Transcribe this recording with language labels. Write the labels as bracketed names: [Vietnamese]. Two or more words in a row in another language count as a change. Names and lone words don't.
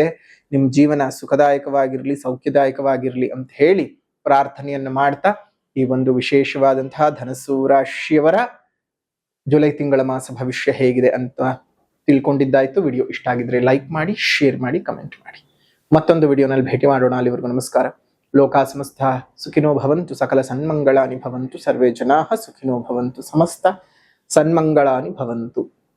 [Kannada] ನಿಮ್ ಜೀವನ ಸುಖದಾಯಕವಾಗಿರ್ಲಿ, ಸೌಖ್ಯದಾಯಕವಾಗಿರ್ಲಿ ಅಂತ ಹೇಳಿ ಪ್ರಾರ್ಥನೆಯನ್ನು ಮಾಡ್ತಾ, ಈ ಒಂದು ವಿಶೇಷವಾದಂತಹ ಧನಸ್ಸು ರಾಶಿಯವರ ಜುಲೈ ತಿಂಗಳ ಮಾಸ ಭವಿಷ್ಯ ಹೇಗಿದೆ ಅಂತ ತಿಳ್ಕೊಂಡಿದ್ದಾಯ್ತು. ವಿಡಿಯೋ ಇಷ್ಟ ಆಗಿದ್ರೆ ಲೈಕ್ ಮಾಡಿ, ಶೇರ್ ಮಾಡಿ, ಕಮೆಂಟ್ ಮಾಡಿ. ಮತ್ತೊಂದು ವಿಡಿಯೋನಲ್ಲಿ ಭೇಟಿ ಮಾಡೋಣ. ಅಲ್ಲಿವರೆಗೂ ನಮಸ್ಕಾರ. [Sanskrit] ಲೋಕಾ ಸಮಸ್ತ ಸುಖಿನೋ ಭವಂತು, ಸಕಲ ಸನ್ಮಂಗಳಾನಿ ಭವಂತು, ಸರ್ವೇ ಜನಾಃ ಸುಖಿನೋ ಭವಂತು, ಸಮಸ್ತ ಸನ್ಮಂಗಳಾನಿ ಭವಂತು.